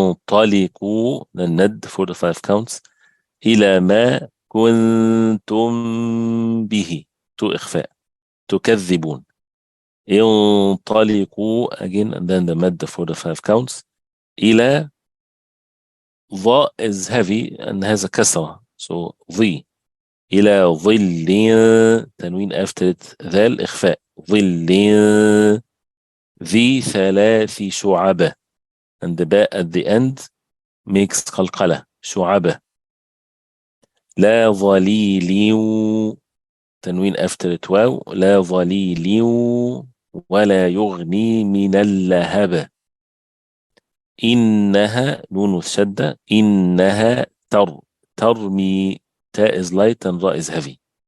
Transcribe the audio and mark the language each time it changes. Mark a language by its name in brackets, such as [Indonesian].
[English] انطلقوا, the nad for the 5 counts. [Arabic] إلى ما كنتم به, to إخفاء, تكذبون. [English] انطلقوا again, and then the mad for the 5 counts. إلى, ظا is heavy and has a kasra, so ظي. [Arabic] إلى ظل, تنوين [English] after it, [Arabic] ذال إخفاء, ظل ذي ثلاث شعبة, and the باء at the end makes قلقلة, شعبة. لا ظليل, تنوين [English] after it, [Arabic] واو, لا ظليل ولا يغني من اللهب. إنها, نون الشدة, إنها ترمي, تاء [English] is light and ra is heavy.